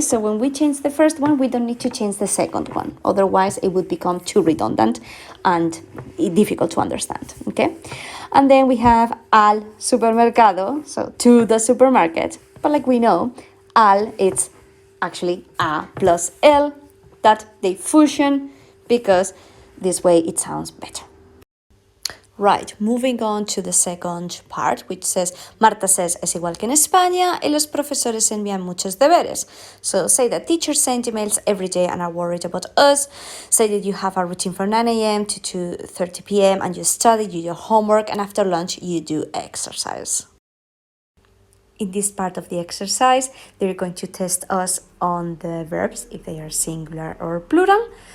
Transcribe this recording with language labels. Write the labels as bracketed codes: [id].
[en] So when we change the first one, we don't need to change the second one. Otherwise, it would become too redundant and difficult to understand, okay? And then we have [es] al supermercado, [en] so to the supermarket. But like we know, al, it's actually a plus el, that they fusion because this way it sounds better. Right, moving on to the second part, which says, Marta says, [es] es igual que en España, y los profesores envían muchos deberes. [en] So say that teachers send emails every day and are worried about us. Say that you have a routine from 9 a.m. to 2:30 p.m. and you study, you do your homework, and after lunch you do exercise. In this part of the exercise, they're going to test us on the verbs, if they are singular or plural.